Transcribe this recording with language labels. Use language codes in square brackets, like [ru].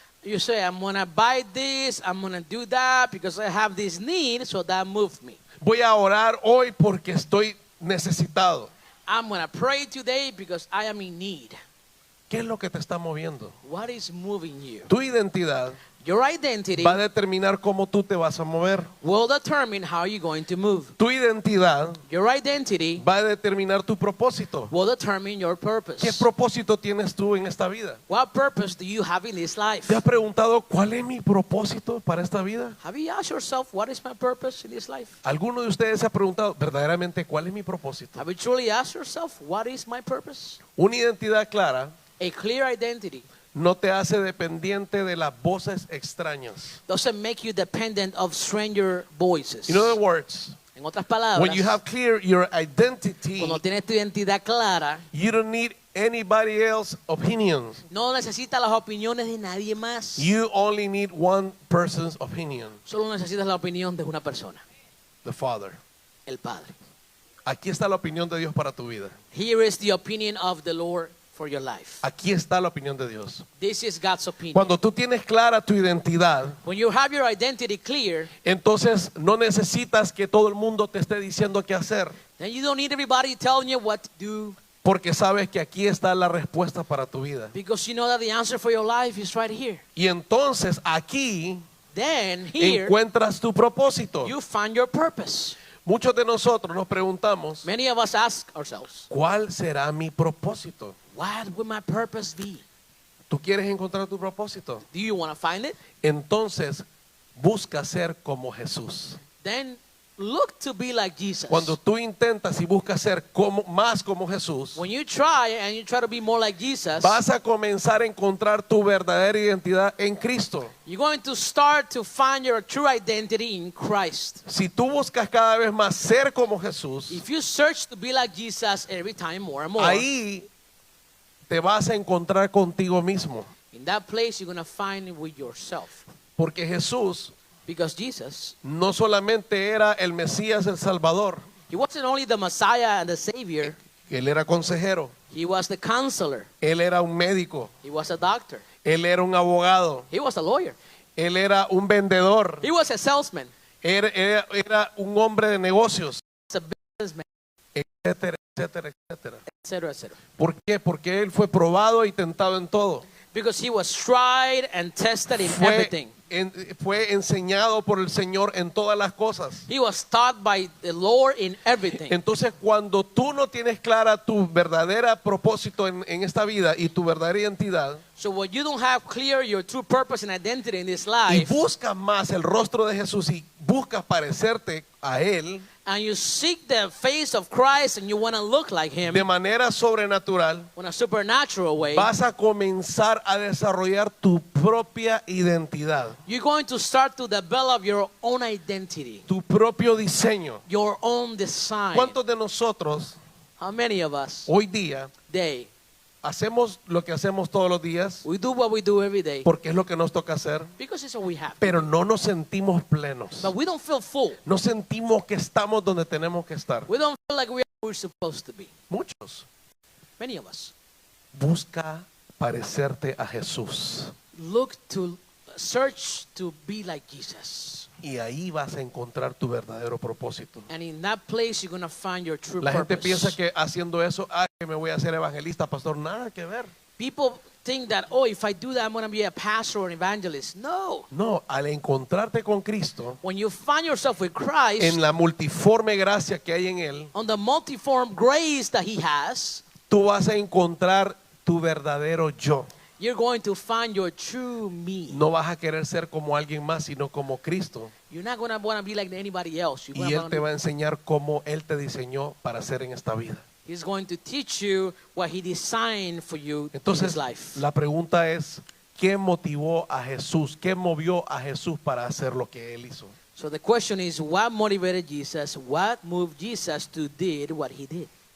[en] You say, I'm going to buy this, I'm going to do that because I have this need, so that moved me. [es] Voy a orar hoy porque estoy necesitado. [en] I'm going to pray today because I am in need. [es] ¿Qué es lo que te está moviendo? [en] What is moving you? [es] Tu identidad [en] Your identity [es] va a determinar cómo tú te vas a mover. [en] will determine how you're going to move. [es] Tu identidad [en] Your identity [es] va a determinar tu propósito. [en] will determine your [es] ¿Qué [en] purpose. [es] propósito tienes tú en esta vida? [en] What purpose do you have in this life? [es] ¿Te has preguntado cuál es mi propósito para esta vida? [en] Have you asked yourself, what is my purpose in this life? [es] ¿Alguno de ustedes se ha preguntado verdaderamente cuál es mi propósito? [en] Have you truly asked yourself, what is my purpose? [es] Una identidad clara [en] A clear identity [es] no te hace dependiente de las voces extrañas. [en] doesn't make you dependent of stranger voices. In other words, [es] En otras palabras, [en] when you have clear your identity, [es] cuando tienes tu identidad clara, [en] you don't need anybody else's opinions. [es] no necesitas las opiniones de nadie más. [en] You only need one person's opinion, [es] Solo necesitas la opinión de una persona, [en] the Father. [es] el Padre. Aquí está la opinión de Dios para tu vida. [en] Here is the opinion of the Lord for your life. [es] Aquí está la opinión de Dios. [en] This is God's opinion. [es] Cuando tú tienes clara tu identidad, [en] When you have your identity clear, [es] entonces no necesitas que todo el mundo te esté diciendo qué hacer, [en] then you don't need everybody telling you what to do [es] porque sabes que aquí está la respuesta para tu vida. [en] because you know that the answer for your life is right here. [es] Y entonces aquí [en] Then here [es] encuentras tu propósito. [en] you find your purpose. [es] Muchos de nosotros nos preguntamos, [en] Many of us ask ourselves, [es] ¿cuál será mi propósito? [en] what would my purpose be? [es] ¿Tú quieres encontrar tu propósito? [en] Do you want to find it? [es] Entonces, busca ser como Jesús. [en] Then look to be like Jesus. [es] Cuando tú intentas y buscas ser más como Jesús, [en] When you try and you try to be more like Jesus, [es] vas a comenzar a encontrar tu verdadera identidad en Cristo. [en] you're going to start to find your true identity in Christ. [es] Si tú buscas cada vez más ser como Jesús, [en] If you search to be like Jesus every time more and more, [es] ahí te vas a encontrar contigo mismo. [en] in that place you're going to find it with yourself. [es] Porque Jesús [en] Because Jesus, [es] no solamente era el Mesías, el Salvador, [en] he wasn't only the Messiah and the Savior, [es] Él era consejero, [en] he was the counselor, [es] Él era un médico, [en] he was a doctor, [es] Él era un abogado, [en] he was a lawyer, [es] Él era un vendedor, [en] he was a salesman, [es] era un hombre de negocios, [en] he was a businessman, [es] etcétera, etcétera, etcétera. [en] etc., etc. [es] ¿Por qué? Porque Él fue probado y tentado en todo. [en] Because he was tried and tested in everything. [es] Fue enseñado por el Señor en todas las cosas. [en] He was taught by the Lord in everything. [es] Entonces, cuando tú no tienes clara tu verdadera propósito en esta vida y tu verdadera identidad, [en] So when you don't have clear your true purpose and identity in this [es] y [en] life, [es] buscas más el rostro de Jesús y buscas parecerte a Él [en] and you seek the face of Christ and you want to look like him [es] de manera sobrenatural, [en] in a supernatural way, [es] vas a comenzar a desarrollar tu propia identidad, [en] you're going to start to develop your own identity, [es] tu propio diseño. [en] your own design. [es] ¿Cuántos de nosotros [en] How many of us, [es] hoy día hacemos lo que hacemos todos los días [en] we do what we do every day [es] porque es lo que nos toca hacer, [en] because it's what we have, [es] pero no nos sentimos plenos? [en] but we don't feel full. [es] No sentimos que estamos donde tenemos que estar. [en] We don't feel like we are where we're supposed to be. [es] Muchos. [en] Many of us [es] Busca parecerte a Jesús [en] look to search to be like Jesus. [es] y ahí vas a encontrar tu verdadero propósito. [en] And in that place, you're going to find your true [es] La gente [en] purpose. [es] piensa que haciendo eso, que me voy a hacer evangelista, pastor. Nada que ver. [en] People think that, oh, if I do that, I'm going to be a pastor or an evangelist. [es] No. No, al encontrarte con Cristo, [en] When you find yourself with Christ, [es] en la multiforme gracia que hay en Él, [en] on the multiform grace that He has, [es] tú vas a encontrar tu verdadero yo. [en] you're going to find your true me. [es] No vas a querer ser como alguien más, sino como Cristo. [en] You're not going to want to be like anybody else. You're [es] Y [en] gonna [es] Él te va a [en] wanna [es] enseñar cómo Él te diseñó para ser en esta vida. [en] be- He's going to teach you what He designed for you in [es] Entonces, [en] His life. [es] la pregunta es, ¿qué motivó a Jesús? ¿Qué movió a Jesús para hacer lo que Él hizo? [en] So the question is, what motivated Jesus? What moved Jesus to did what He did?